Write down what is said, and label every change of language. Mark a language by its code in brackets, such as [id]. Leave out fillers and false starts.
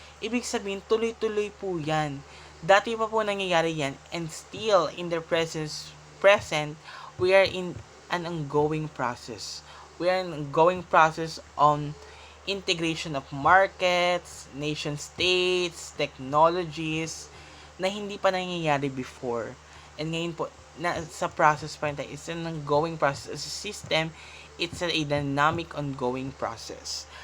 [tl] Ibig sabihin, tuloy-tuloy po yan. Dati pa po nangyayari yan [en] and still in the present, we are in an ongoing process. We are in an ongoing process on integration of markets, nation states, technologies [tl] na hindi pa nangyayari [en] before. [tl] And ngayon po, na sa process pa rin tayo. [en] It's an ongoing process. As a system, it's a dynamic ongoing process.